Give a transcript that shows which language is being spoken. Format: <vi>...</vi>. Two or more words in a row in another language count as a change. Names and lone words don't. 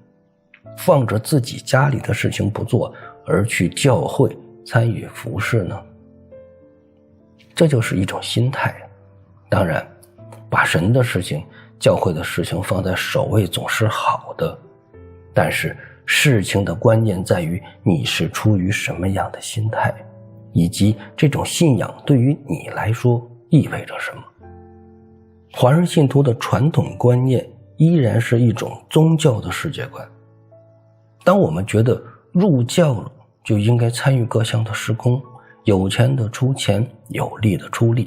<zh>放着自己家裡的事情不做，而去教会參與服事呢？這就是一種心態。當然，把神的事情、教會的事情放在首位總是好的，但是事情的關鍵在於你是出於什麼樣的心態，以及這種信仰對於你來說意味着什麼。華人信徒的傳統觀念依然是一種宗教的世界觀。當我們覺得入教了，就應該參與各項的事工，有錢的出錢，有力的出力。</zh>